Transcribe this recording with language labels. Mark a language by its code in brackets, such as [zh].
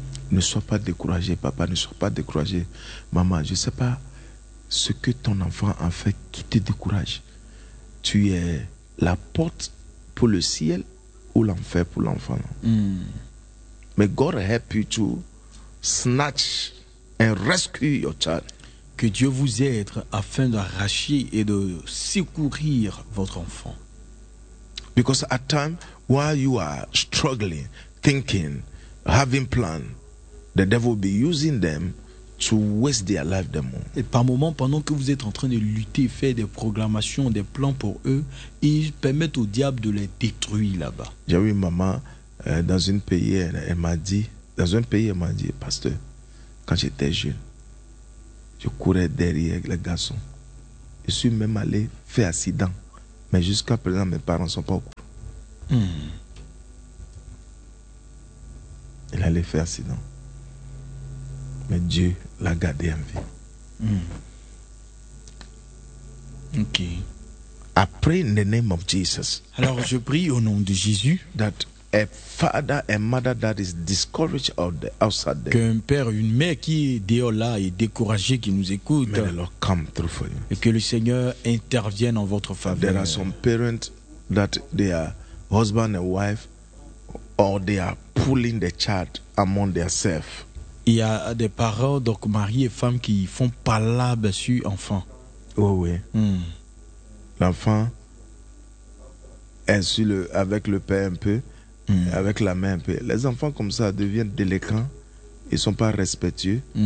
[fr] Ne sois pas découragé, papa, ne sois pas découragé. Maman, je ne sais pas ce que ton enfant a fait qui te décourage. Tu es la porte pour le ciel ou l'enfer pour l'enfant. Mais [en] God help you to snatch and rescue your child. [fr] Que Dieu vous aide afin d'arracher et de secourir votre enfant. [en] Because at times, while you are struggling, thinking, having plans, the devil will be using them to waste their life the more. [fr] Et par moment, pendant que vous êtes en train de lutter, faire des programmations, des plans pour eux, ils permettent au diable de les détruire là-bas. J'ai eu une maman dans un pays, elle m'a dit, pasteur, quand j'étais jeune, je courais derrière les garçons. Je suis même allé faire accident. Mais jusqu'à présent, mes parents ne sont pas au courant. Il allait faire accident. Mais Dieu l'a gardé en vie. Ok. [en] I pray in the name of Jesus. [fr] Alors, je prie au nom de Jésus. [en] That a father and mother that is discouraged out there, outside there. [fr] Qu'un père, une mère qui est dehors là et découragée qui nous écoute. [en] May the Lord come through for you. [fr] Et que le Seigneur intervienne en votre faveur. [en] There are some parents that they are husband and wife, or they are pulling the child among themselves. [fr] Il y a des parents, donc mari et femme, qui font palabre sur enfant. Oh oui. L'enfant est sur le avec le père un peu. Avec la main un peu. Les enfants comme ça deviennent délinquants. Ils ne sont pas respectueux.